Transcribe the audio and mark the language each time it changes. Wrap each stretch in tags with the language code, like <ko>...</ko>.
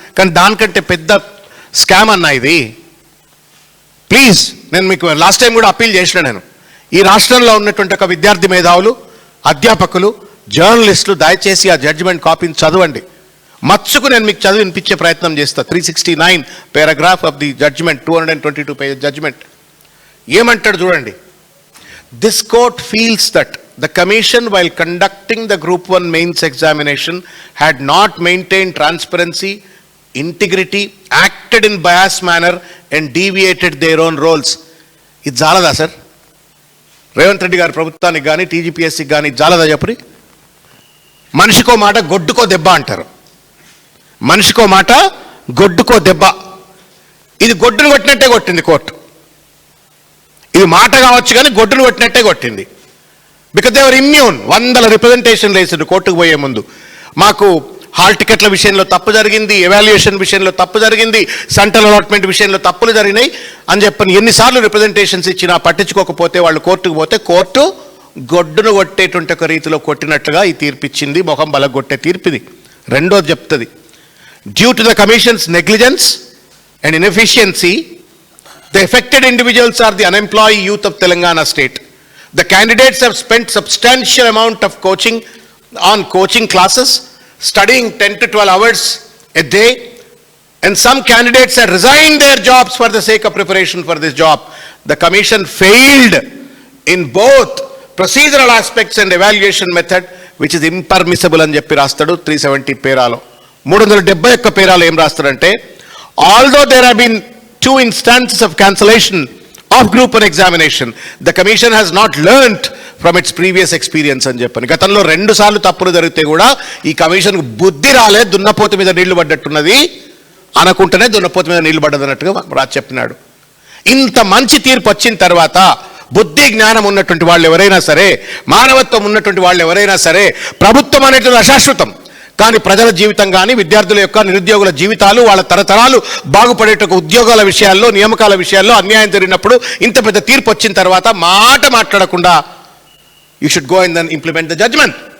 <te>కానీ దానికంటే పెద్ద స్కామ్ అన్నా ఇది. ప్లీజ్, నేను మీకు లాస్ట్ టైం కూడా అప్పీల్ చేసిన, నేను ఈ రాష్ట్రంలో ఉన్నటువంటి ఒక విద్యార్థి మేధావులు, అధ్యాపకులు, జర్నలిస్టులు దయచేసి ఆ జడ్జిమెంట్ కాపీని చదవండి. మచ్చుకు నేను మీకు చదివి వినిపించే ప్రయత్నం చేస్తా. 369</te> <en>paragraph of the judgment,</en> <te>222 page judgement. ఏమంటాడు చూడండి.</te> <en>This court feels that the commission, while conducting the Group 1 mains examination, had not maintained transparency, integrity, acted in biased manner and deviated their own roles.</en> <te>ఇది జాలదా sir? Revanth Reddy గారి ప్రభుత్వానికి కానీ టీజీపీఎస్సీకి కానీ జాలదా చెప్పరి? మనిషికో మాట గొడ్డుకో దెబ్బ అంటారు. మనిషికో మాట గొడ్డుకో దెబ్బ. ఇది గొడ్డును కొట్టినట్టే కొట్టింది కోర్టు. ఇది మాట కావచ్చు కానీ గొడ్డును కొట్టినట్టే కొట్టింది.</te> <en>Because they are immune.</en> <te>100 రిప్రజెంటేషన్లు వేసిండు కోర్టుకు పోయే ముందు. మాకు హాల్ టికెట్ల విషయంలో తప్పు జరిగింది, ఎవాల్యుయేషన్ విషయంలో తప్పు జరిగింది, సెంట్రల్ అలాట్మెంట్ విషయంలో తప్పులు జరిగినాయి అని చెప్పని ఎన్నిసార్లు రిప్రజెంటేషన్స్ ఇచ్చినా పట్టించుకోకపోతే వాళ్ళు కోర్టుకు పోతే కోర్టు గొడ్డును కొట్టేటువంటి ఒక రీతిలో కొట్టినట్లుగా ఈ తీర్పు ఇచ్చింది. మొహం బలగొట్టే తీర్పు ఇది. రెండోది చెప్తుంది,</te> <en>Due to the commission's negligence and inefficiency, the affected individuals are the unemployed youth of Telangana state. The candidates have spent substantial amount of coaching classes, studying 10 to 12 hours a day, and some candidates have resigned their jobs for the sake of preparation for this job. The commission failed in both procedural aspects and evaluation method, which is impermissible</en> <te>అని చెప్పి రాస్తాడు 370 పేరాలో. 371 పేరాలో ఏం రాస్తాడంటే,</te> <en>although there have been 2 instances of cancellation of Group 1 examination, the commission has not learnt from its previous experience</en> <te>అని చెప్పని. గతంలో 2 సార్లు తప్పులు జరిగితే కూడా ఈ కమిషన్కు బుద్ధి రాలే, దున్నపోతు మీద నీళ్లు పడ్డట్టున్నది అనుకుంటేనే దున్నపోతు మీద నీళ్లు పడ్డదన్నట్టుగా రాజు చెప్పినాడు. ఇంత మంచి తీర్పు వచ్చిన తర్వాత బుద్ధి జ్ఞానం ఉన్నటువంటి వాళ్ళు ఎవరైనా సరే, మానవత్వం ఉన్నటువంటి వాళ్ళు ఎవరైనా సరే, ప్రభుత్వం అనేటువంటి అశాశ్వతం, కానీ ప్రజల జీవితం కానీ విద్యార్థుల యొక్క నిరుద్యోగుల జీవితాలు, వాళ్ళ తరతరాలు బాగుపడేట ఉద్యోగాల విషయాల్లో, నియామకాల విషయాల్లో అన్యాయం జరిగినప్పుడు ఇంత పెద్ద తీర్పు వచ్చిన తర్వాత మాట మాట్లాడకుండా</te> <en>You should go and then implement the judgment.</en>